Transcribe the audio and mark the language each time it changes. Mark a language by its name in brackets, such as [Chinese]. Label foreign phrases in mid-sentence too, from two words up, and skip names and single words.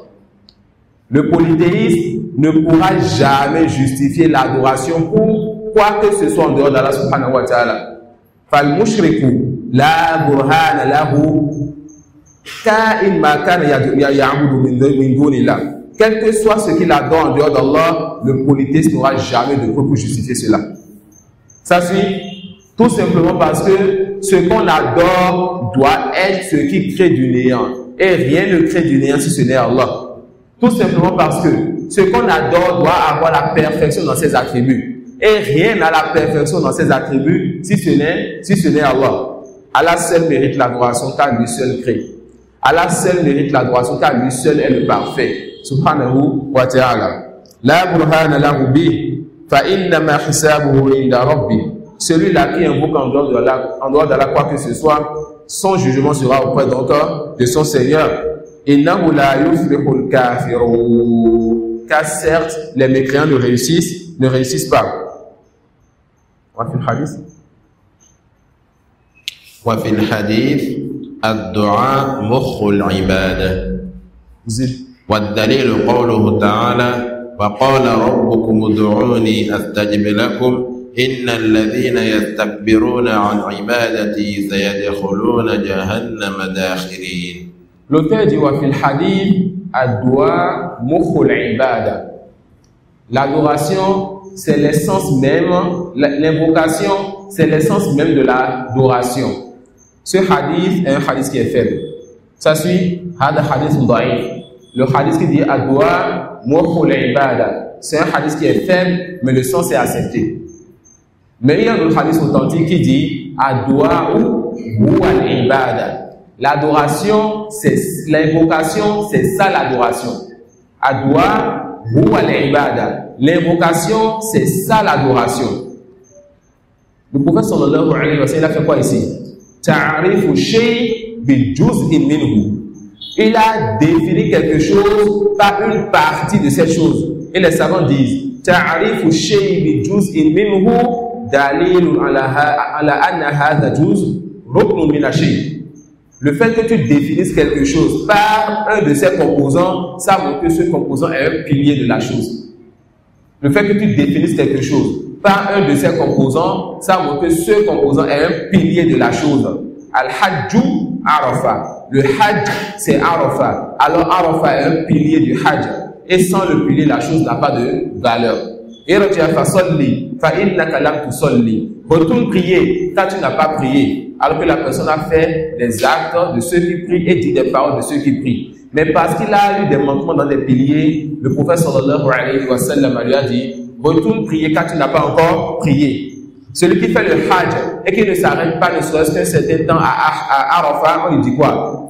[French] Le polythéisme ne pourra jamais justifier l'adoration pour quoi que ce soit en dehors d'Allah [Arabic] سبحانه وتعالى. فالمشرك لا برهان له كائن ما كان يعبد من دون الله. [French] Quel que soit ce qu'il adore en dehors d'Allah, le polythéisme n'aura jamais de preuve pour justifier cela. Ça suit tout simplement parce que ce qu'on adore doit être ce qui crée du néant. Et rien ne crée du néant si ce n'est Allah. Tout simplement parce que ce qu'on adore doit avoir la perfection dans ses attributs. Et rien n'a la perfection dans ses attributs si ce n'est Allah. Allah seul mérite l'adoration car lui seul crée. Allah seul mérite l'adoration car lui seul est le parfait. [Arabic] سبحانه وتعالى. لا برهان له به فإنما حسابه عند ربه. [French] Celui-là qui invoque en dehors d'Allah quoi que ce soit, son jugement sera auprès de son Seigneur. [Arabic] إنه لا يفلح الكافرون. [French] Car certes, les mécréants ne réussissent pas. [Arabic] وفي الحديث الدعاء مخ العبادة. والدليل قوله تعالى وقال ربكم ادعوني أستجب لكم إن الذين يستكبرون عن عبادتي سيدخلون جهنم داخرين. [French] L'auteur dit [Arabic] وفي الحديث الدعاء مخ العبادة. [French] L'adoration, c'est l'essence même, l'invocation, c'est l'essence même de l'adoration. Ce hadith est un hadith qui est faible. Ça suit, [Arabic] هذا حديث ضعيف. [French] Le hadith qui dit [Arabic] الدعاء مخ العبادة, [French] c'est un hadith qui est faible, mais le sens est accepté. Mais il y a un hadith authentique qui dit [Arabic] الدعاء هو العبادة. [French] L'adoration, c'est l'invocation, c'est ça l'adoration. [Arabic] الدعاء هو العبادة. [French] L'invocation, c'est ça l'adoration. Le prophète [Arabic] صلى الله عليه وسلم [French] a fait quoi ici? [Arabic] تعريف الشيء بجزء منه. [French] Il a défini quelque chose par une partie de cette chose. Et les savants disent [Arabic] تعريف الشيء بجزء منه دليل على أن هذا الجزء ركن من الشيء. [French] Le fait que tu définisses quelque chose par un de ses composants, ça montre que ce composant est un pilier de la chose. Le fait que tu définisses quelque chose par un de ses composants, ça montre que ce composant est un pilier de la chose. [Arabic] الحج عرفة. [French] Le Hajj, c'est Arafah. Alors Arafah est un pilier du Hajj. Et sans le pilier, la chose n'a pas de valeur. [Arabic] ارجع فصل فإنك لم تصل. [French] Retourne prier quand tu n'as pas prié. Alors que la personne a fait des actes de ceux qui prient et dit des paroles de ceux qui prient. Mais parce qu'il a eu des manquements dans des piliers, le prophète [Arabic] صلى الله عليه وسلم [French] lui a dit, retourne prier quand tu n'as pas encore prié. Celui qui fait le hajj et qui ne s'arrête pas ne serait-ce qu'un certain temps à Arafat, on lui dit quoi?